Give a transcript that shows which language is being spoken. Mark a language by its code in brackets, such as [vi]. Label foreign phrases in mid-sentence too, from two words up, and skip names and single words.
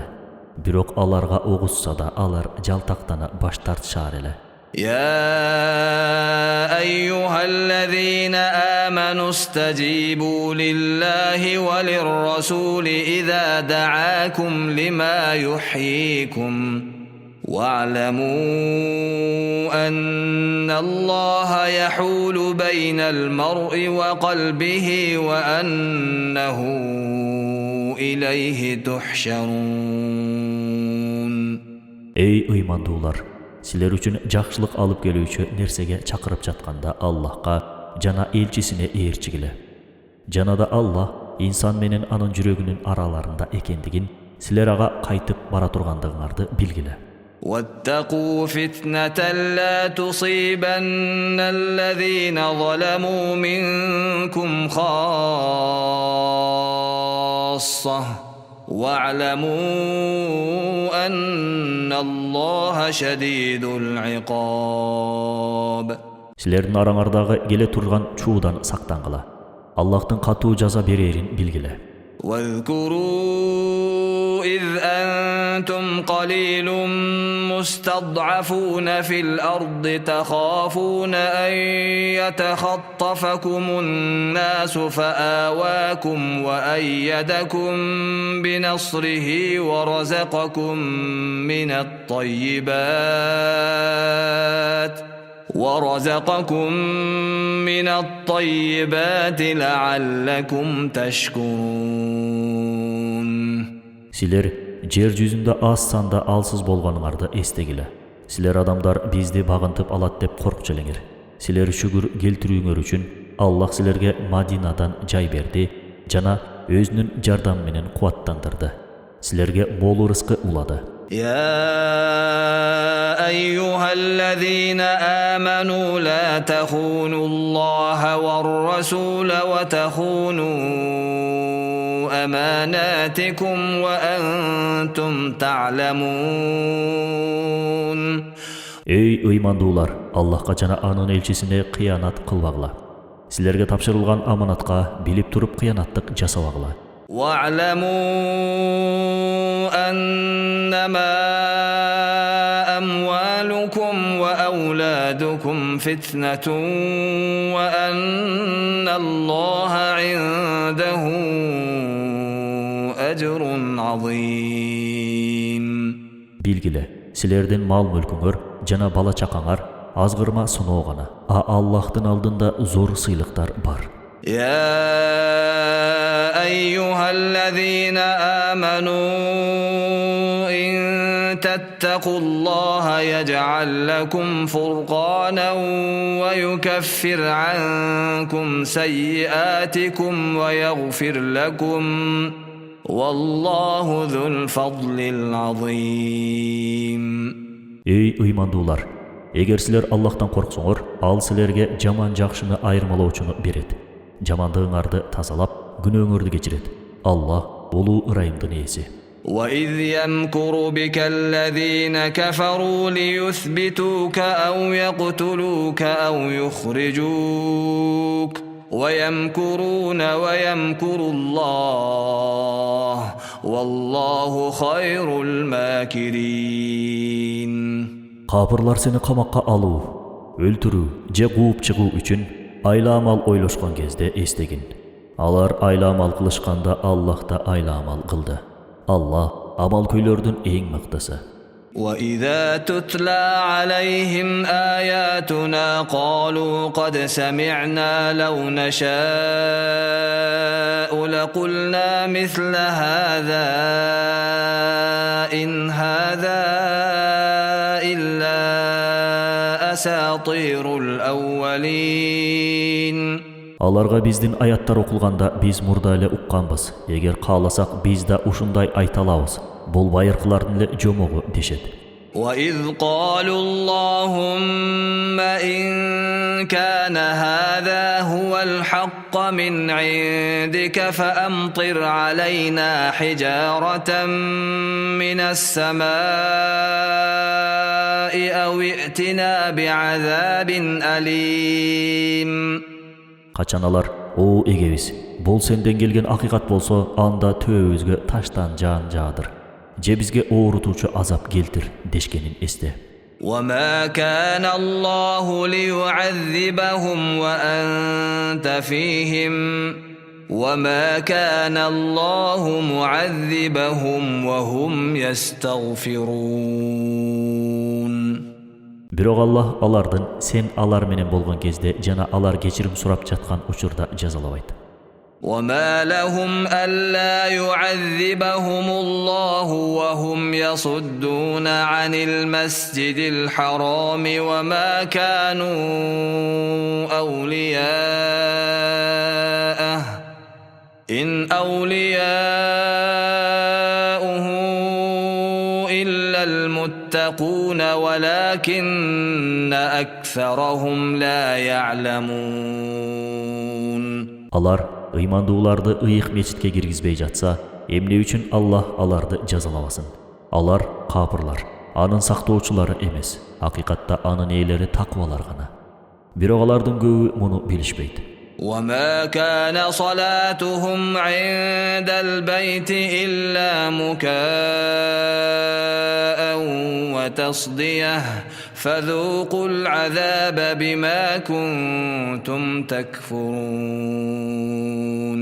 [ky] Бирок аларга огузса да алар жалтактана баш тартышар эле. [ar] يا أيها الذين آمنوا استجيبوا لله وللرسول إذا دعاكم لما يحييكم واعلموا أن الله يحول بين المرء وقلبه وأنه إليه تحشرون. [ky] Ey ыймандуулар, силер үчүн жакшылык алып келүүчү нерсеге чакырып жатканда Аллахка жана элчисине ээрчигиле. Жанада Аллах инсан менен анын жүрөгүнүн араларында экендигин, силер ага кайтып бара тургандыгыңарды билгиле. [ar] واتقوا فتنة لا تصيبن الذين ظلموا منكم خاصة واعلموا أن الله شديد العقاب. [ky] Силердин араңардагы келе турган чуудан сактангыла. Аллахтын катуу жаза берерин билгиле. [ar] واذكروا إذ أنتم قليل مستضعفون في الأرض تخافون أن يتخطفكم الناس فآواكم وأيدكم بنصره ورزقكم من الطيبات لعلكم تشكرون. [ky] Силер жер жүзүндө аз санда алсыз болгонуңарды эстегиле. Силер адамдар бизди багынтып алат деп коркчу элеңер. Силер шүгүр келтирүүңөр үчүн Аллах силерге Мадинадан жай берди жана өзүнүн жардамы менен кубаттандырды. Силерге мол рызкы улады. [ar] يا أيها الذين آمنوا لا تخونوا الله والرسول وتخونوا أماناتكم وأنتم تعلمون. [ky] Ey ыймандуулар, Аллахка жана анын элчисине кыянат кылбагыла. Силерге тапшырылган аманатка билип туруп кыянаттык жасабагыла. [ar] واعلموا أنما أموالكم وأولادكم فتنة وأن الله عنده أجر عظيم. [ky] Билгиле, силердин мал мүлкүңөр жана бала чакаңар азгырма сыноо гана, а Аллахтын алдында зор сыйлыктар бар. [ar] يا أيها الذين آمنوا إن تتقوا الله يجعل لكم فرقانا ويكفر عنكم سيئاتكم ويغفر لكم والله ذو الفضل العظيم. [ky] Ey ыймандуулар, эгер силер Аллахтан корксоңор, ал силерге жаман жакшыны айырмалоочуну берет. Жамандыгыңарды тазалап, күнөөңөрдү кечирет. Аллах улуу ырайымдын ээси. [ar] وإذ يمكر بك الذين كفروا ليثبتوك أو يقتلوك أو يخرجوك ويمكرون ويمكر الله والله خير الماكرين. [ky] Капырлар сени камакка алуу, өлтүрүү же кууп чыгуу үчүн айламал ойлошкон кезде эстегин. Алар айламал кылышканда Аллах да айламал кылды. Аллах амал көйлөрдүн эң мыктысы. [ar] وَإِذَا تُتْلَى عَلَيْهِمْ آيَاتُنَا قَالُوا قَدْ سَمِعْنَا لَوْ نَشَاءُ لَقُلْنَا مِثْلَ هَذَا إِنْ هَذَا إِلَّا أَسَاطِيرُ الْأَوَّلِينَ. [ky] Аларга биздин аяттар окулганда биз мурда эле укканбыз. Эгер кааласак биз да ушундай айта алабыз. Бул байыркылардын эле жомогу дешет. [ar] وَإِذْ قَالُوا اللَّهُمَّ إِنْ كَانَ هَذَا هُوَ الْحَقَّ مِنْ عِنْدِكَ فَأَمْطِرْ عَلَيْنَا حِجَارَةً مِنَ السَّمَاءِ أَوْ ائْتِنَا بِعَذَابٍ أَلِيمٍ. [ky] Качан алар, "О эгебиз, бул сенден келген акыйкат болсо, анда төбөбүзгө таштан жаан жаадыр. Же бизге оорутуучу азап келтир" дешкенин эсте. [ar] وَمَا كَانَ اللَّهُ لِيُعَذِّبَهُمْ وَأَنْتَ فِيهِمْ وَمَا كَانَ اللَّهُ مُعَذِّبَهُمْ وَهُمْ يَسْتَغْفِرُونَ. [ky] Бирок Аллах алардын сен алар менен болгон кезде жана алар кечирим сурап жаткан учурда жазалабайт. [ar] وَمَا لَهُمْ أَلَّا يُعَذِّبَهُمُ اللَّهُ وَهُمْ يَصُدُّونَ عَنِ الْمَسْجِدِ الْحَرَامِ وَمَا كَانُوا أَوْلِيَاءَهُ إِنْ أَوْلِيَاؤُهُ إِلَّا الْمُتَّقُونَ وَلَكِنَّ أَكْثَرَهُمْ لَا يَعْلَمُونَ. [ky] Алар ыймандууларды ыйык мечитке киргизбей жатса, эмне үчүн Аллах аларды жазалабасын? Алар капырлар, анын сактоочулары эмес. Акыйкатта анын ээлери таквалар гана. Бирок алардын көбү муну билишпейт. [ar] وَمَا كَانَ صَلَاتُهُمْ عِندَ الْبَيْتِ إِلَّا مُكَاءً وَتَصْدِيَةً فَذُوقُوا الْعَذَابَ بِمَا كُنْتُمْ تَكْفُرُونَ.